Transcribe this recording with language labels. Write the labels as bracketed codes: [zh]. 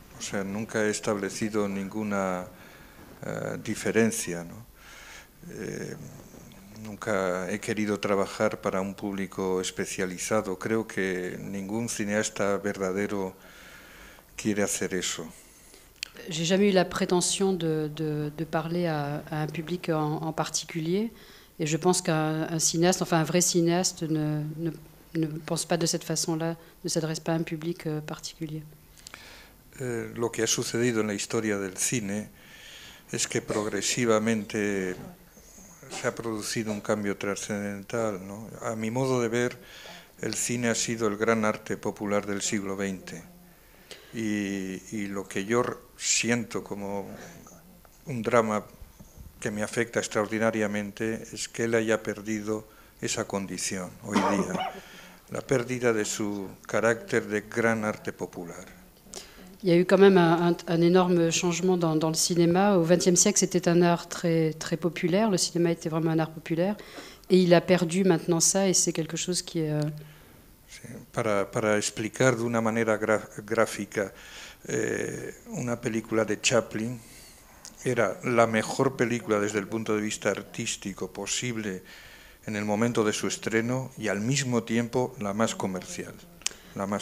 [es] O sea, nunca he establecido ninguna diferencia, ¿no? Nunca he querido trabajar para un público especializado. Creo que ningún cinéaste verdadero quiere hacer eso. [fr] J'ai jamais eu la prétention de parler à un public en particulier. Et je pense qu'un cinéaste, enfin un vrai cinéaste, ne pense pas de cette façon-là, ne s'adresse pas à un public particulier. [es] Lo que ha sucedido en la historia del cine es que progresivamente se ha producido un cambio trascendental, ¿no? A mi modo de ver, el cine ha sido el gran arte popular del siglo XX. Y lo que yo siento como un drama que me afecta extraordinariamente es que él haya perdido esa condición hoy día, la pérdida de su carácter de gran arte popular. [fr] Il y a eu quand même un énorme changement dans le cinéma. Au XXe siècle, c'était un art très, très populaire. Le cinéma était vraiment un art populaire. Et il a perdu maintenant ça, et c'est quelque chose qui est... [es] Sí, para explicar de una manera gráfica, una película de Chaplin era la mejor película desde el punto de vista artístico posible en el momento de su estreno y al mismo tiempo la más comercial, la más